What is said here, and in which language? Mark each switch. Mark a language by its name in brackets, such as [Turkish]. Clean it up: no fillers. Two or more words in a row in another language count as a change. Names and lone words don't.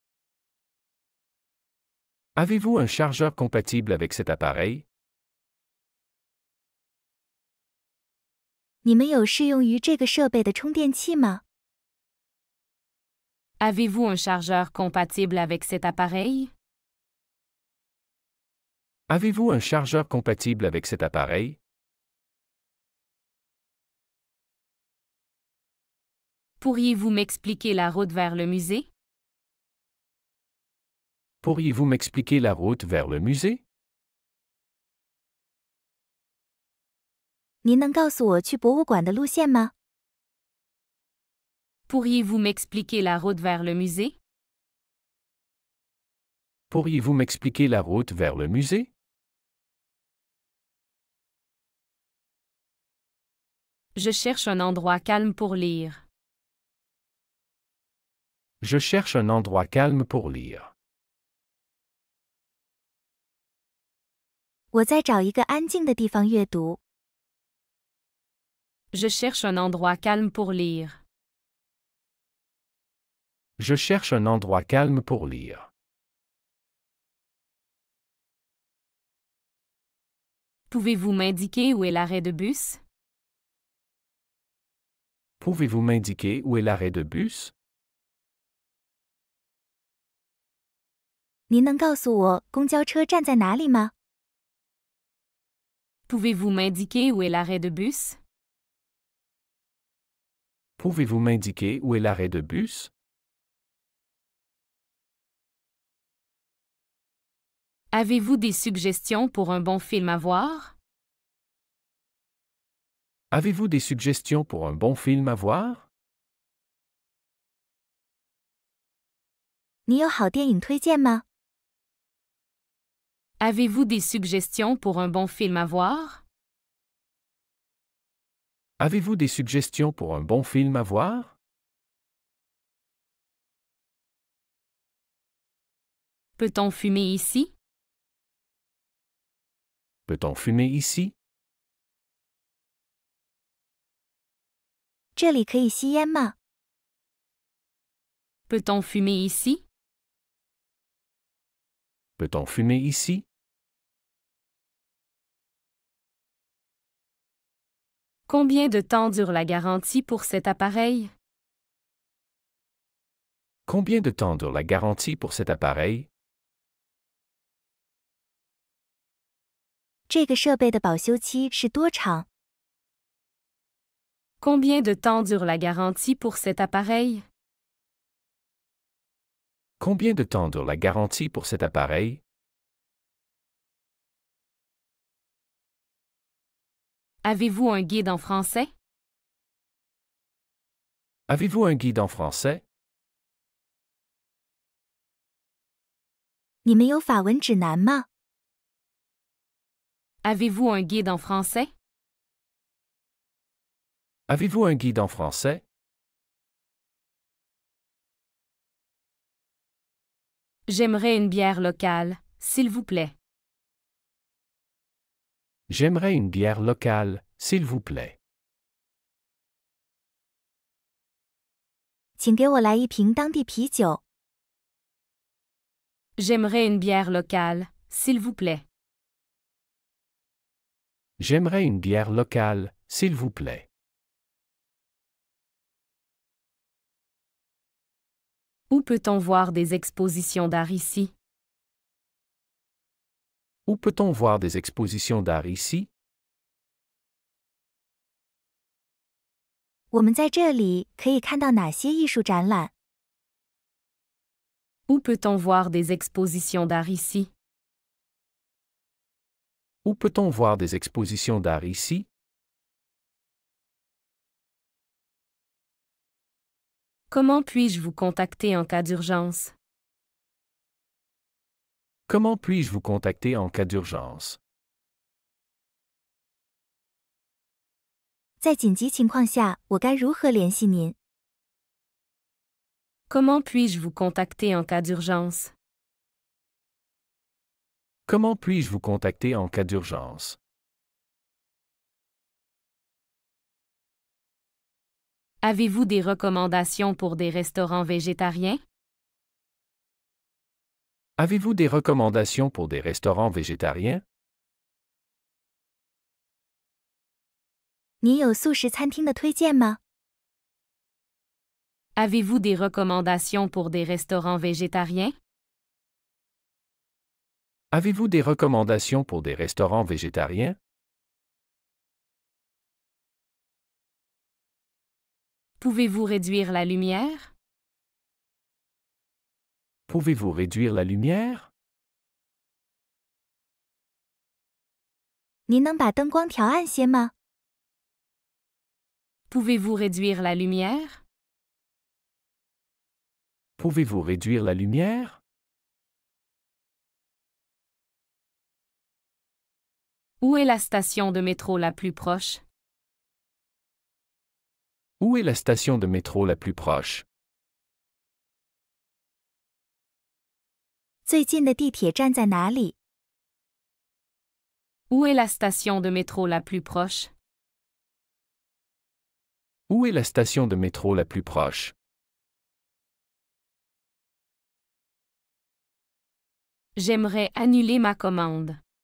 [French] Avez-vous un chargeur compatible avec cet appareil? [Chinese] 你们有适用于这个设备的充电器吗？ [French] Avez-vous un chargeur compatible avec cet appareil? Avez-vous un chargeur compatible avec cet appareil? Pourriez-vous m'expliquer la route vers le musée? Pourriez-vous m'expliquer la route vers le musée? [Chinese] 您能告诉我去博物馆的路线吗？ [French] Pourriez-vous m'expliquer la route vers le musée? Pourriez-vous m'expliquer la route vers le musée? Je cherche un endroit calme pour lire. Je cherche un endroit calme pour lire. [Chinese] 我在找一个安静的地方阅读。 [French] Je cherche un endroit calme pour lire. Je cherche un endroit calme pour lire. Pouvez-vous m'indiquer où est l'arrêt de bus? Pouvez-vous m'indiquer où est l'arrêt de bus? [Chinese] 您能告诉我公交车站在哪里吗？ [French] Pouvez-vous m'indiquer où est l'arrêt de bus? Pouvez-vous m'indiquer où est l'arrêt de bus? Avez-vous des suggestions pour un bon film à voir? Avez-vous des suggestions pour un bon film à voir? [Chinese] 你有好电影推荐吗？ [French] Avez-vous des suggestions pour un bon film à voir? Avez-vous des suggestions pour un bon film à voir? Peut-on fumer ici? Peut-on fumer ici? [Chinese] 这里可以吸烟吗？ [French] Peut-on fumer ici? Peut-on fumer ici? Combien de temps dure la garantie pour cet appareil? Combien de temps dure la garantie pour cet appareil? [Chinese] 这个设备的保修期是多长？ [French] Combien de temps dure la garantie pour cet appareil? Combien de temps dure la garantie pour cet appareil? Avez-vous un guide en français? Avez-vous un guide en français? [Chinese] 你们有法文指南吗？ [French] Avez-vous un guide en français? Avez-vous un guide en français? J'aimerais une bière locale, s'il vous plaît. J'aimerais une bière locale, s'il vous plaît. [Chinese] 请给我来一瓶当地啤酒。 [French] J'aimerais une bière locale, s'il vous plaît. J'aimerais une bière locale, s'il vous plaît. Où peut-on voir des expositions d'art ici? Où peut-on voir des expositions d'art ici? [Chinese] 我们在这里可以看到哪些艺术展览？ [French] Où peut-on voir des expositions d'art ici? Où peut-on voir des expositions d'art ici? Comment puis-je vous contacter en cas d'urgence? Comment puis-je vous contacter en cas d'urgence? [Chinese] 在紧急情况下，我该如何联系您？ [French] Comment puis-je vous contacter en cas d'urgence? Comment puis-je vous contacter en cas d'urgence? Avez-vous des recommandations pour des restaurants végétariens? Avez-vous des recommandations pour des restaurants végétariens? [Chinese] 您有素食餐厅的推荐吗？ [French] Avez-vous des recommandations pour des restaurants végétariens? Avez-vous des recommandations pour des restaurants végétariens? Pouvez-vous réduire la lumière? Pouvez-vous réduire la lumière? [Chinese] 您能把灯光调暗些吗？ [French] Pouvez-vous réduire la lumière? Pouvez-vous réduire la lumière? Où est la station de métro la plus proche? Où est la station de métro la plus proche? [Chinese] 最近的地铁站在哪里？ [French] Où est la station de métro la plus proche? Où est la station de métro la plus proche? J'aimerais annuler ma commande.